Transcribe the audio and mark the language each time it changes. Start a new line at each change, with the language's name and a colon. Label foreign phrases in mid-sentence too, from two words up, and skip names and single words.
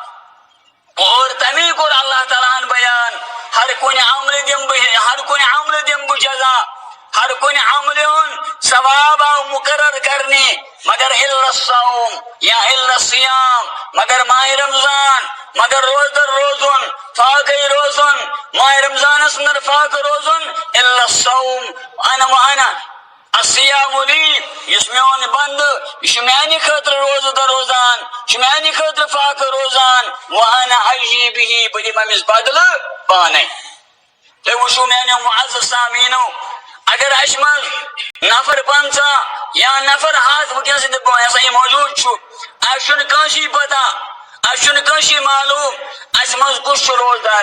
Kashmiri: اور تمی کوٚر اللہ تعالیٰ ہن بیان, ہر کُنہِ عملہِ دِمہٕ بہٕ جزا, ہر کُنہِ عملہِ ہُنٛد ثواب آو مقرر کرنہِ, مگر
Arabic: الا الصوم
Kashmiri: یا
Arabic: الا الصیام,
Kashmiri: مگر ماہ رمضان, مگر روزدر روزُن, فاقے روزُن, ماہ رمضانس اندر فاقہ روزُن,
Arabic: الا الصوم انا الصیام لی,
Kashmiri: یُس میون بندٕ یہِ چھُ میانہِ خٲطرٕ روزدر روزان, چھُ میانہِ خٲطرٕ فاقہ روزان.
Arabic: وَأَنَا أَجْزِي بِهِ,
Kashmiri: بہٕ دِمہٕ أمِس بدلہٕ پانے. تُہۍ وٕچھِو میانیو معزز سامعیٖنو, اگر اَسہِ منٛز نفر 50 یا نفر 100 وٕنکیٚنس یہِ ہسا یہِ موجوٗد چھُ, اَسہِ چھُنہٕ کٲنٛسی پتہ, اَسہِ چھُنہٕ کٲنٛسی معلوٗم اَسہِ منٛز کُس چھُ روزدار.